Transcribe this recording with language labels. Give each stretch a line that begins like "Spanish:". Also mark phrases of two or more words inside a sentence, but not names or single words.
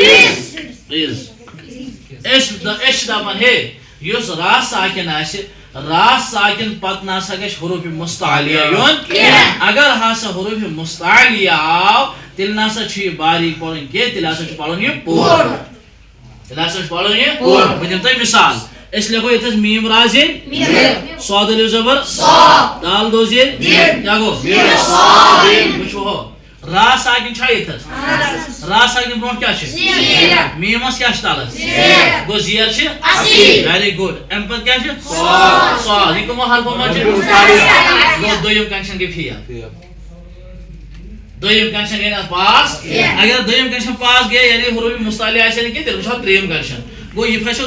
Kashmiri: اس دپان ہے یس را ساکن آسہ را ساکن پت ناسا گژھِ حروف مستعلیہ یون اگر ہسا حروف مستعلیہ آو تیل ناسا چھ یہ باریک پرن کی تیل ہسا چھ پرن یہ پور تیل ہسا چھ پرن یہ پور بہٕ دِمہٕ تۄہہِ مثال أسۍ لیکھو ییٚتٮ۪س میٖم را زیر صاد الف زبر دال دو زیر کیا گو وٕچھو ہو را ساکن چھا ییٚتھس را ساکن برونٛٹھ کیا چھ میٖمس کیا چھ تلس گو زیر چھ
English: very good
Kashmiri: ام پت کیا چھ صاد یہ کمو حرفو منٛز چھ گو دوٚیِم کنشن گٔے فیل دوٚیِم کنشن گٔے نہٕ پاس اگر دوٚیِم کنشن پاس گٔے یعنی حروف مستعلیہ آسہِ نہٕ کینٛہہ تیٚلہِ وٕچھو ترٛیٚیِم کنشن گو یہ پھسو